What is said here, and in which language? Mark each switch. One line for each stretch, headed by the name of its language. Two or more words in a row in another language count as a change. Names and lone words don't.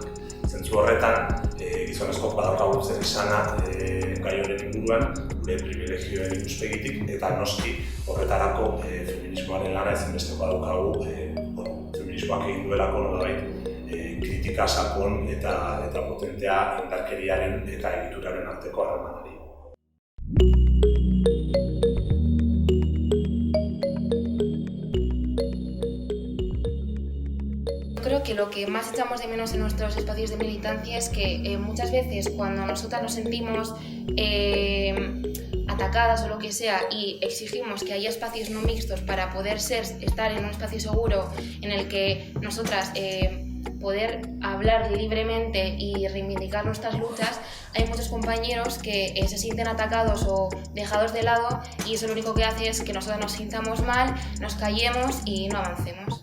Basque: Zentzu horretan, gizonezko badaukagu zer izana gai horren inguruan, gure privilegioen ikuspegitik eta noski horretarako feminismoaren lana ezinbesteko daukagu feminismoak egin duelako nolabait kritika sakon eta potentea indarkeriaren eta egituraren arteko harremanari.
Spanish: Creo que lo que más echamos de menos en nuestros espacios de militancia es que muchas veces cuando nosotras nos sentimos atacadas o lo que sea y exigimos que haya espacios no mixtos para poder estar en un espacio seguro en el que nosotras poder hablar libremente y reivindicar nuestras luchas, hay muchos compañeros que se sienten atacados o dejados de lado y eso lo único que hace es que nosotros nos sintamos mal, nos callemos y no avancemos.